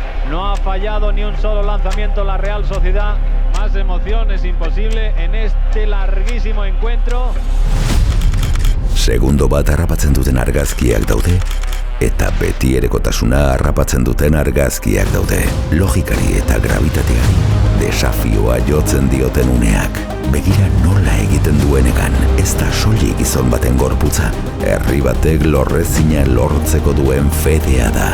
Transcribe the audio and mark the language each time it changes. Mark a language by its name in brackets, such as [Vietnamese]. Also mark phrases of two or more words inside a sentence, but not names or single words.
[Spanish] No ha fallado ni un solo lanzamiento la Real Sociedad. Más emoción es imposible en este larguísimo encuentro. [Basque] Segundo bat harrapatzen duten argazkiak daude, eta beti erekotasuna harrapatzen duten argazkiak daude. Logikari eta gravitateari desafioa jotzen dioten uneak. Begira nola egiten duenekan, ez da soilik gizon baten gorputza. Herri batek lorrezina lortzeko duen fedea da.